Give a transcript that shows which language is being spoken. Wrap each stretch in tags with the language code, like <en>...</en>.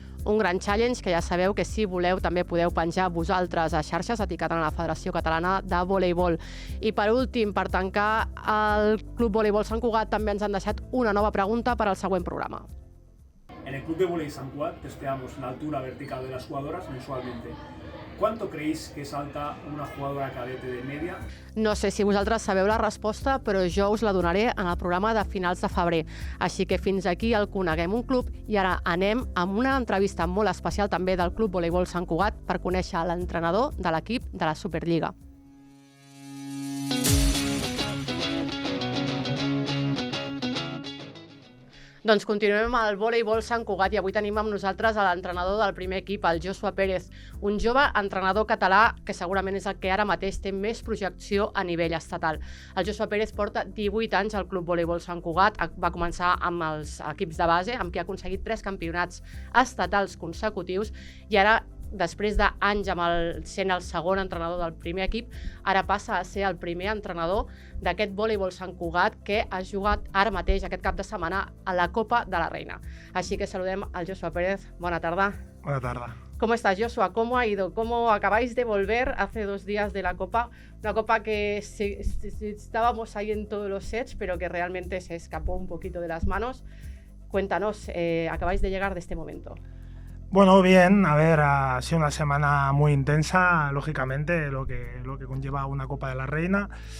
<ca>Un gran challenge que ja sabeu que si voleu també podeu penjar vosaltres a xarxes etiquetant a la Federació Catalana de Voleibol. I per últim, per tancar, el Club Voleibol Sant Cugat també ens han deixat una nova pregunta per al següent programa.</ca> <es>En el Club de Voleibol Sant Cugat testeamos la altura vertical de las jugadoras mensualmente. ¿Cuánto creéis que salta una jugadora cadete de media?</es> <ca>No sé si vosaltres sabeu la resposta, però jo us la donaré en el programa de finals de febrer. Així que fins aquí el Coneguem un Club i ara anem amb una entrevista molt especial també del Club Voleibol Sant Cugat per conèixer l'entrenador de l'equip de la Superliga. Doncs continuem amb el voleibol Sant Cugat i avui tenim amb nosaltres l'entrenador del primer equip, el Joshua Pérez, un jove entrenador català que segurament és el que ara mateix té més projecció a nivell estatal. El Joshua Pérez porta 18 anys al Club Voleibol Sant Cugat, va començar amb els equips de base, amb qui ha aconseguit 3 campionats estatals consecutius i ara, després d'anys sent el segon entrenador del primer equip, ara passa a ser el primer entrenador d'aquest voleibol Sant Cugat que ha jugat ara mateix, aquest cap de setmana, a la Copa de la Reina. Així que saludem al Joshua Pérez.</ca> <es>Buena tarde. Buena tarde. ¿Cómo estás, Joshua? ¿Cómo ha ido? ¿Cómo acabáis de volver hace 2 días de la Copa? Una Copa que estábamos ahí en todos los sets, pero que realmente se escapó un poquito de las manos. Cuéntanos, acabáis de llegar de este momento. Bueno, bien, a ver, ha sido una semana muy intensa, lógicamente, lo que conlleva una Copa de la Reina.</es>